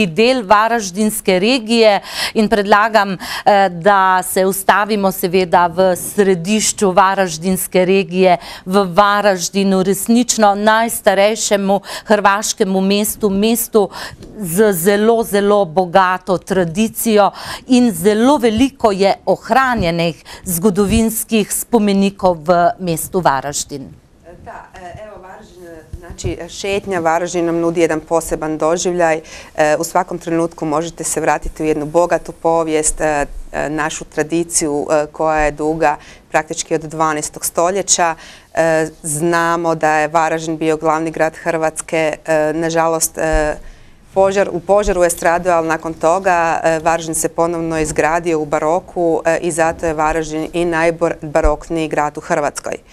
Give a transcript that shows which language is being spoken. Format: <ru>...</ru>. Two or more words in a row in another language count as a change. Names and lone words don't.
<sl>del varaždinske regije in predlagam, da se ustavimo seveda v središču varaždinske regije, v Varaždinu, resnično najstarejšemu hrvaškemu mestu, mestu z zelo, zelo bogato tradicijo in zelo veliko je ohranjenih zgodovinskih spomenikov v mestu Varaždin.</sl> <hr>Da, evo Varaždin, znači šetnja Varaždin nam nudi jedan poseban doživljaj. U svakom trenutku možete se vratiti u jednu bogatu povijest, našu tradiciju koja je duga praktički od 12. stoljeća. Znamo da je Varaždin bio glavni grad Hrvatske, nažalost u požaru je stradao, ali nakon toga Varaždin se ponovno izgradio u baroku i zato je Varaždin i najbarokniji grad u Hrvatskoj.</hr>